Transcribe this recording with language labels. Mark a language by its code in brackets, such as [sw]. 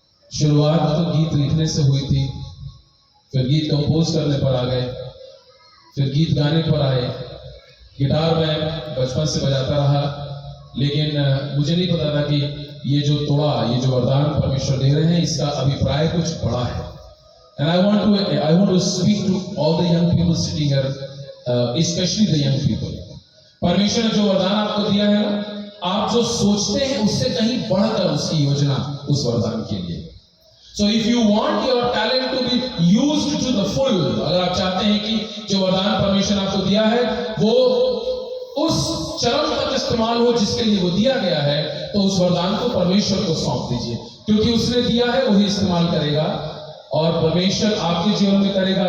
[hi] शुरुआत तो गीत लिखने से हुई थी, फिर गीत कंपोज करने पर आ गए, फिर गीत गाने पर आए। गिटार मैं बचपन से बजाता रहा, लेकिन मुझे नहीं पता था कि ये जो तोड़ा, ये जो वरदान परमेश्वर दे रहे हैं, इसका अभिप्राय कुछ बड़ा है। [en] And I want to speak to all the young people sitting here, especially the young people. [hi] परमेश्वर ने जो वरदान आपको दिया है ना, आप जो सोचते हैं उससे कहीं बढ़कर उसकी योजना उस वरदान के लिए। [en] So if you want your talent to be used to the full, [hi] अगर आप चाहते हैं कि जो वरदान परमेश्वर ने आपको दिया है वो उस चरम तक इस्तेमाल हो जिसके लिए वो दिया गया है, तो उस वरदान को परमेश्वर को सौंप दीजिए, क्योंकि उसने दिया है वही इस्तेमाल करेगा, और परमेश्वर आपके जीवन में करेगा।